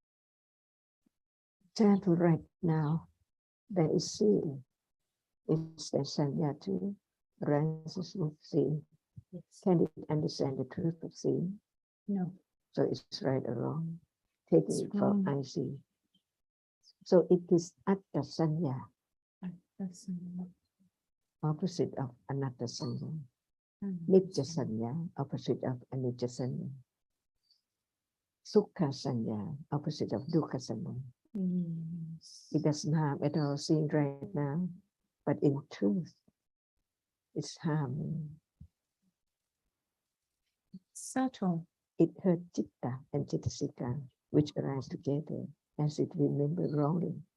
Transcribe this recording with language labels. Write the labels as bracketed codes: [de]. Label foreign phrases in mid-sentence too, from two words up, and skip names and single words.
[en] Example right now, there is seeing. Is there sanya too? Rises with seeing. Yes. Can it understand the truth of seeing? No. So it's right or wrong? Taking It's it for wrong. I see. So it is [pi] atta sanya, [en] That's opposite of [pi] anatta sanya. mm, Nitya sanya, [en] opposite of [pi] anicca sanya. Sukha sanya, [en] opposite of [pi] dukkha sanya. [en] yes. It doesn't harm at all seeing right now, but in truth, it's harming. Subtle. It hurt chitta and chittasika, which arise together as it remember wrongly.